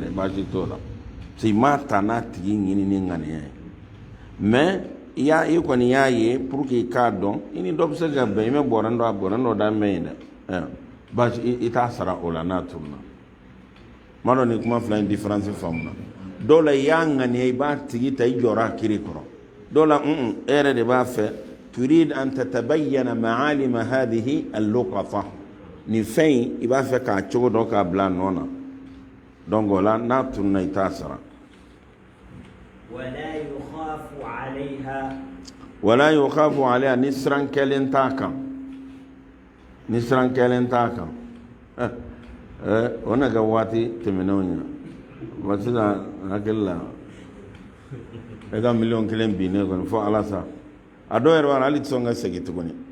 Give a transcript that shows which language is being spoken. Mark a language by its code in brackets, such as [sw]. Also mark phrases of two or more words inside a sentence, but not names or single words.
[bm] yɛrɛ baasi t'o la parce que i m'a ta n'a tigi ɲini ni ŋaniya ye mais i kɔni y'a ye [fr] pour que [bm] i k'a dɔn i ni dɔ bɛ se ka bɛn i bɛ bɔrɛni dɔ da mɛn ye dɛ baasi i t'a sara o la n'a tununa ma dɔn ni kuma fila in différence faamuna dɔw la i y'a ŋaniya i b'a tigi ta i jɔra a kiri kɔrɔ dɔw la e yɛrɛ de b'a fɛ [ar] تريد أن تتبين معالم هذه اللقطة [bm] nin fɛn in i b'a fɛ k'a cogo dɔn k'a bila a nɔ na donc o la n'a tununa i t'a sara [ar] ولا يخاف عليها [bm] ni siran kɛlen t'a kan o na kɛ waati tɛmɛnenw ɲɛna wa sisan hakili la e ka 1,000,000 bin ne kɔni fɔ ala sa a dɔw yɛrɛ b'a la hali tɛ sɔn ka segin tuguni